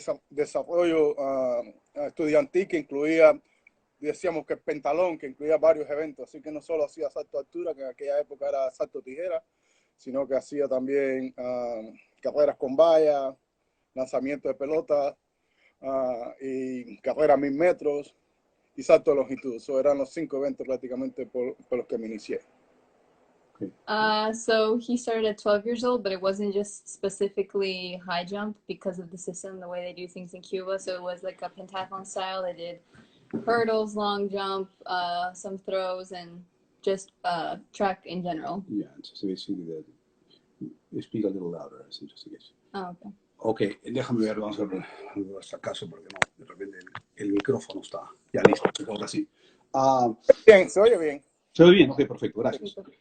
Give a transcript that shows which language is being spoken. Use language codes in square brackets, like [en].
[es] desarrollo estudiantil que incluía, decíamos que el pentalón, que incluía varios eventos, así que no solo hacía salto de altura, que en aquella época era salto de tijera, sino que hacía también carreras con valla, lanzamiento de pelota y carreras 1000 metros y salto de longitud. So eran los 5 eventos prácticamente por los que me inicié. [en] So he started at 12 years old, but it wasn't just specifically high jump because of the system, the way they do things in Cuba. So it was like a pentathlon style. They did hurdles, long jump, some throws, and just track in general. Yeah, so basically speak a little louder, just in case. Oh, okay. [es] Ok, déjame ver, vamos a ver si acaso, porque no, de repente el micrófono está ya listo, ahora sí. Bien, se oye bien. Se oye bien, ok, perfecto, gracias.